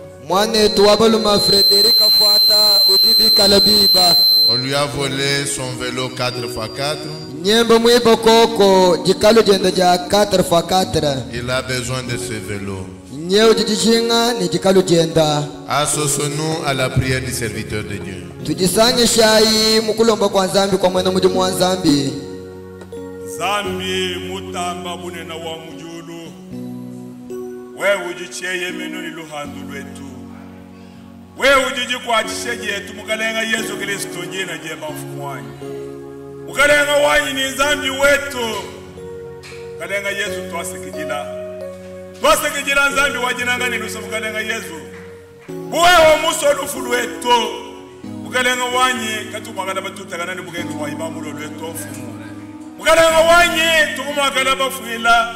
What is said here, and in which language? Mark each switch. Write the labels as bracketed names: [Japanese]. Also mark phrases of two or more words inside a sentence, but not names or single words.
[French] On lui a volé son vélo 4x4. Il a besoin de ce vélo. Associons-nous à la prière du serviteur de Dieu. [Chokwe] Zambi mutamba bunena wa mujulu wewe ujicheye meno liluhandu lwetu wewe ujiji kwa chisheje yetu mukalenga Yesu Kristo njena jema mfumwanyi mukalenga wanyi ni zambi wetu kalenga Yesu twasekijila zambi wajinangani nusa mukalenga Yesu wewe musolufu lwetu mukalenga wanyi katumagala batutaganani mugenga wa imamulo lwetu mfumu mukalenga wanyi tukumwakala bafuila